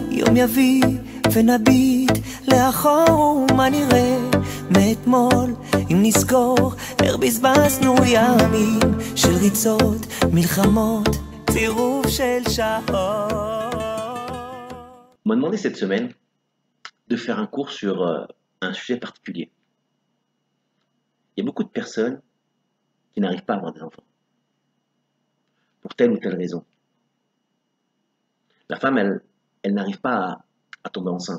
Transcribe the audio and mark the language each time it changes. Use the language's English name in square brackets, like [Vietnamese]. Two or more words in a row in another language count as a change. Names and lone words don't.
[Hebrew] יום יביא ונביט לאחור מה נראה מאתמול אם נזכור איך בזבזנו ימים של ריצות, מלחמות, צירוף של שעות. [French] On m'a demandé cette semaine de faire un cours sur un sujet particulier. Il y a beaucoup de personnes qui n'arrivent pas à avoir des enfants pour telle ou telle raison. La femme, elle n'arrive pas à tomber enceinte.